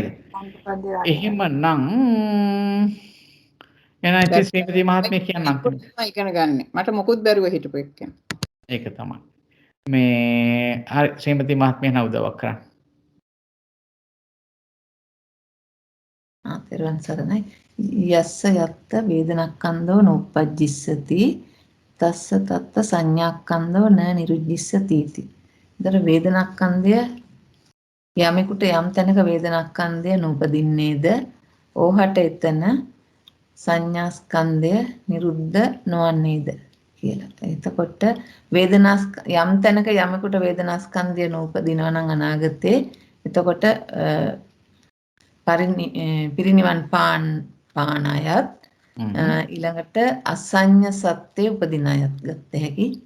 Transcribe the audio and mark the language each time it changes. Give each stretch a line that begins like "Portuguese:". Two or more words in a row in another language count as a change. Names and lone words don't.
Sinhala: එහෙමනම් එනයි ශ්‍රීමති මහත්මිය කියන්නම්. ඉගෙන ගන්න. මට මොකුත් බැරුව හිටපු එක්කෙනා. ඒක තමයි. මේ හරි ශ්‍රීමති මහත්මිය නව උදව්වක් කරන්න. තෙරුවන් සරණයි.
Pali: යස්ස යත්ත වේදනාස්කන්ධෝ නූපජ්ජිස්සති තස්ස තත්ත සංඥාස්කන්ධෝ න නිරුච්චිස්සති.
Sinhala: ඒතර වේදනාස්කන්ධය යමෙකුට යම් තැනක වේදනාස්කන්ධය නූපදින්නේද ඕහට එතන සංඥාස්කන්ධය නිරුද්ධ නොවන්නේද කියලා. එතකොට යම් තැනක යමෙකුට වේදනාස්කන්ධය නූපදිනවා නම් අනාගතේ එතකොට පිරිනිවන් පාන අයත් ඊළඟට අසඤ්ඤ සත්‍ය උපදින අයත් ගත හැකි.